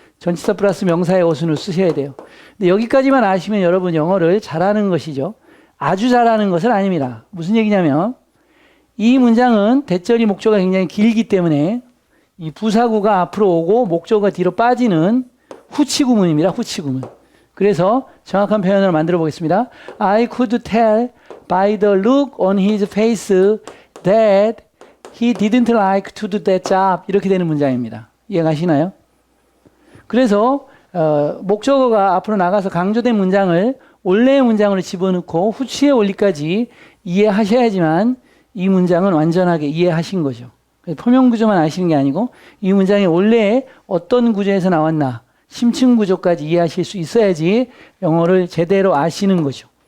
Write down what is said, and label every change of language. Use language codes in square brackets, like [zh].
[ko] 전치사 플러스 명사의 어순을 쓰셔야 돼요. 근데 여기까지만 아시면 여러분 영어를 잘하는 것이죠. 아주 잘하는 것은 아닙니다. 무슨 얘기냐면 이 문장은 대절이 목조가 굉장히 길기 때문에 이 부사구가 앞으로 오고 목조가 뒤로 빠지는 후치구문입니다. 후치구문. 그래서 정확한 표현을 만들어 보겠습니다. [en] I could tell by the look on his face that he didn't like to do that job. [ko] 이렇게 되는 문장입니다. 이해가시나요? 그래서 목적어가 앞으로 나가서 강조된 문장을 원래의 문장으로 집어넣고 후치의 원리까지 이해하셔야지만 이 문장은 완전하게 이해하신 거죠. 표면 구조만 아시는 게 아니고 이 문장이 원래 어떤 구조에서 나왔나 심층 구조까지 이해하실 수 있어야지 영어를 제대로 아시는 거죠.